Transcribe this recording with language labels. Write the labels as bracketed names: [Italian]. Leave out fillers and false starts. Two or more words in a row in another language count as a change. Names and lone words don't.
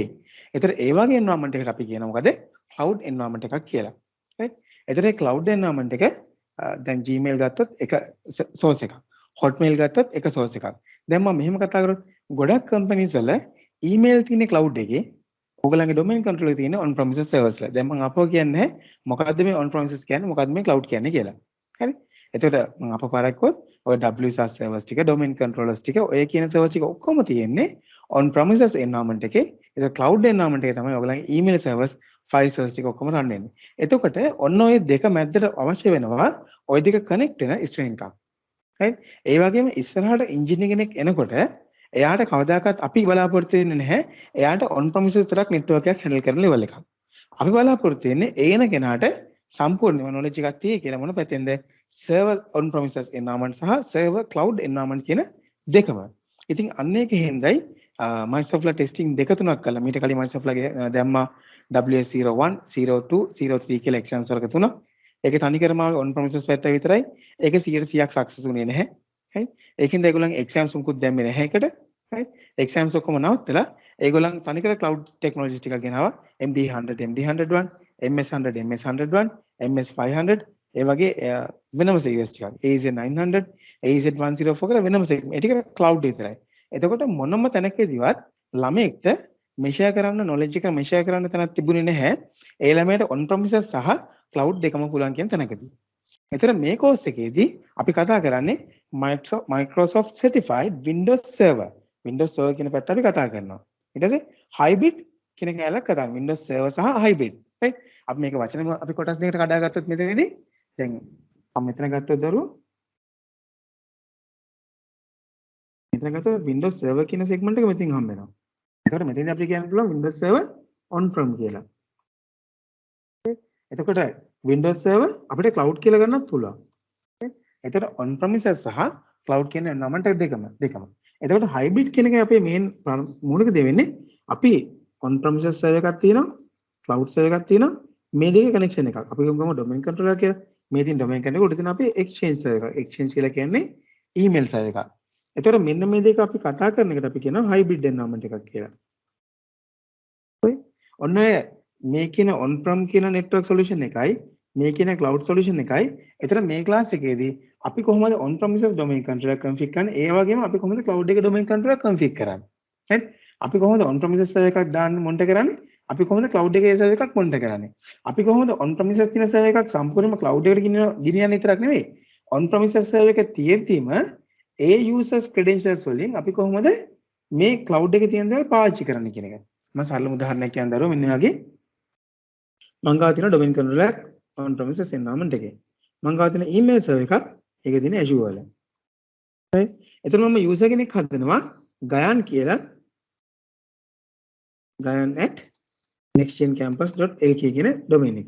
[Sinhala] ඒතර ඒ වගේ environment එකකට අපි කියනවා මොකද? [English] Cloud environment [Sinhala] එකක් කියලා. right? ඒතර ඒ [English] cloud environment [Sinhala] එක දැන් Gmail ගත්තොත් එක source එකක්. Hotmail ගත්තොත් එක source එකක්. දැන් මම මෙහෙම කතා කරොත් ගොඩක් companies වල email තියෙන cloud එකේ ඔයගලගේ [English] domain control [Sinhala] එකේ තියෙන [English] on premises servers [Sinhala] වල. දැන් මම අපෝ කියන්නේ මොකද්ද මේ [English] on premises [Sinhala] කියන්නේ මොකද්ද මේ cloud කියන්නේ කියලා. හරි? එතකොට මම අපෝ පාරක්කොත් ඔය [English] WSS servers [Sinhala] ටික [English] domain controllers [Sinhala] ටික ඔය කියන servers ටික ඔක්කොම තියෙන්නේ [English] on premises environment [Sinhala] එකේ. ඒක [English] cloud environment [Sinhala] එකේ තමයි ඔයගලගේ [English] email servers file servers [Sinhala] ටික ඔක්කොම run වෙන්නේ. එතකොට ඔන්න ඔය දෙක මැද්දට අවශ්‍ය වෙනවා ඔය දෙක connect වෙන string එකක්. right? ඒ වගේම ඉස්සරහට engineer කෙනෙක් එනකොට එයාට කවදාකවත් අපි බලාපොරොත්තු වෙන්නේ නැහැ එයාට [English] on premises [Sinhala] විතරක් network එකක් handle කරන level එකක්. අපි බලාපොරොත්තු වෙන්නේ ඒන කෙනාට සම්පූර්ණම knowledge එකක් තියෙයි කියලා මොන පැත්තෙන්ද? [English] server on premises environment සහ server cloud environment [Sinhala] කියන දෙකම. ඉතින් අන්න ඒකෙන් හින්දායි Microsoft ලා testing දෙක තුනක් කළා. මීට කලින් Microsoft ලාගේ දැම්මා WS01, 02, 03 කියලා exams වලක තුනක්. ඒකේ තනිකරම [English] on premises [Sinhala] පැත්ත විතරයි. ඒක 100%ක් success වුණේ නැහැ. right? ඒකින්ද ඒගොල්ලන්ගේ exams මුකුත් දැම්මේ නැහැ ඒකට. right? exams ඔක්කොම නවත්තලා ඒගොල්ලන් තනිකර [English] cloud technologies [Sinhala] ටිකක් ගෙනාවා. MD100, MD101, MS100, MS101, MS500 ඒ වගේ වෙනම series ටිකක්. AZ900, AZ104 කියලා වෙනම series. ඒ ටික cloud විතරයි. එතකොට මොනම තැනකදීවත් ළමයෙක්ට measure කරන්න knowledge එක measure කරන්න තැනක් තිබුණේ නැහැ. ඒ ළමයට [English] on premises [Sinhala] සහ cloud දෙකම පුළුවන් කියන තැනකදී. එතන මේ course එකේදී අපි කතා කරන්නේ Microsoft Certified Windows Server. Windows Server කියන පැත්ත අපි කතා කරනවා. ඊට පස්සේ hybrid කියන කැලක් කතා කරනවා. Windows Server සහ hybrid. right? අපි මේක වචන අපි කොටස් දෙකකට කඩාගත්තොත් මෙතනදී දැන් මම මෙතන ගත්තොත් දරුවෝ මෙතන ගත්තොත් Windows Server කියන segment එක මෙතනින් හම්බ වෙනවා. එතකොට මෙතනදී අපිට කියන්න පුළුවන් Windows Server [English] on prem [Sinhala] කියලා. එතකොට Windows Server අපිට cloud කියලා ගන්නත් පුළුවන්. එතකොට [English] on premises [Sinhala] සහ cloud කියන environment දෙකම. එතකොට hybrid කියන එකයි අපේ main මූලික දේ වෙන්නේ. අපි [English] on premises server [Sinhala] එකක් තියෙනවා, [English] cloud server [Sinhala] එකක් තියෙනවා. මේ දෙකේ connection එකක්. අපි ගමු [English] domain controller [Sinhala] කියලා. මේ තියෙන [English] domain controller [Sinhala] උඩ තියෙන අපේ [English] exchange server [Sinhala] එකක්. exchange කියලා කියන්නේ [English] email server [Sinhala] එකක්. එතකොට මෙන්න මේ දෙක අපි කතා කරන එකට අපි කියනවා [English] hybrid environment [Sinhala] එකක් කියලා. හරි? ඔන්න ඔය මේ කියන [English] on prem [Sinhala] කියන [English] network solution [Sinhala] එකයි මේ කියන [English] cloud solution [Sinhala] එකයි. ඒතර මේ class එකේදී අපි කොහොමද [English] on premises domain controller config [Sinhala] කරන්නේ? ඒ වගේම අපි කොහොමද cloud එකේ [English] domain controller config [Sinhala] කරන්නේ? right? අපි කොහොමද [English] on premises server [Sinhala] එකක් දාන්න monitor කරන්නේ? අපි කොහොමද cloud එකේ server එකක් monitor කරන්නේ? අපි කොහොමද [English] on premises [Sinhala] තියෙන server එකක් සම්පූර්ණයෙන්ම cloud එකට ගෙනියන්න විතරක් නෙවෙයි. [English] on premises server [Sinhala] එක තියෙද්දිම ඒ [English] users credentials [Sinhala] වලින් අපි කොහොමද මේ cloud එකේ තියෙන දේවල් පාවිච්චි කරන්නේ කියන එක. මම සරලම උදාහරණයක් කියන්න දරුවෝ මෙන්න වගේ මං ගාව තියෙන [English] domain controller on premises environment [Sinhala] එකේ. මං ගාව තියෙන [English] email server [Sinhala] එකක් ඒකේ තියෙන Azure වල. right? එතන මම user කෙනෙක් හදනවා ගයන් කියලා gayan@nextgencampus.lk කියන domain එකේ.